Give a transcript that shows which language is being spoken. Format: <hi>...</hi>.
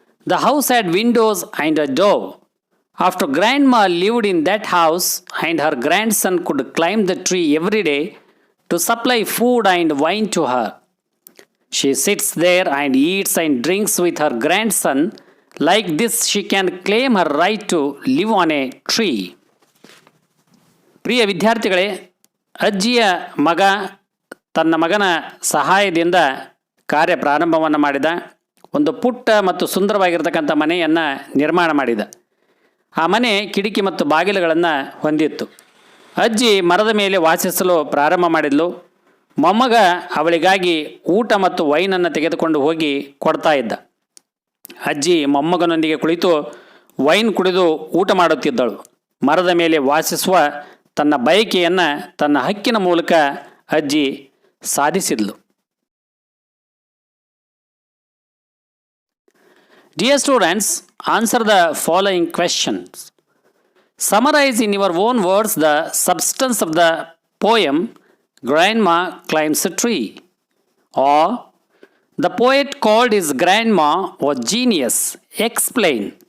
<en>The house had windows and a door. After Grandma lived in that house, and her grandson could climb the tree every day to supply food and wine to her. She sits there and eats and drinks with her grandson. Like this, she can claim her right to live on a tree.</en> <kn>ಪ್ರಿಯ ವಿದ್ಯಾರ್ಥಿಗಳೇ, ಅಜ್ಜಿಯ ಮಗ ತನ್ನ ಮಗನ ಸಹಾಯದಿಂದ ಕಾರ್ಯ ಪ್ರಾರಂಭವನ್ನು ಮಾಡಿದ. ಒಂದು ಪುಟ್ಟ ಮತ್ತು ಸುಂದರವಾಗಿರ್ತಕ್ಕಂಥ ಮನೆಯನ್ನು ನಿರ್ಮಾಣ ಮಾಡಿದ. ಆ ಮನೆ ಕಿಟಕಿ ಮತ್ತು ಬಾಗಿಲುಗಳನ್ನು ಹೊಂದಿತ್ತು. ಅಜ್ಜಿ ಮರದ ಮೇಲೆ ವಾಸಿಸಲು ಪ್ರಾರಂಭ ಮಾಡಿದ್ಲು. ಮೊಮ್ಮಗ ಅವಳಿಗಾಗಿ ಊಟ ಮತ್ತು ವೈನನ್ನು ತೆಗೆದುಕೊಂಡು ಹೋಗಿ ಕೊಡ್ತಾ ಇದ್ದ. ಅಜ್ಜಿ ಮೊಮ್ಮಗನೊಂದಿಗೆ ಕುಳಿತು ವೈನ್ ಕುಡಿದು ಊಟ ಮಾಡುತ್ತಿದ್ದಳು. ಮರದ ಮೇಲೆ ವಾಸಿಸುವ ತನ್ನ ಬಯಕೆಯನ್ನು ತನ್ನ ಹಕ್ಕಿನ ಮೂಲಕ ಅಜ್ಜಿ ಸಾಧಿಸಿದ್ಲು.</kn> <en>Dear students, answer the following questions. Summarize in your own words the substance of the poem Grandma Climbs a Tree. Or, the poet called his grandma a genius. Explain.</en>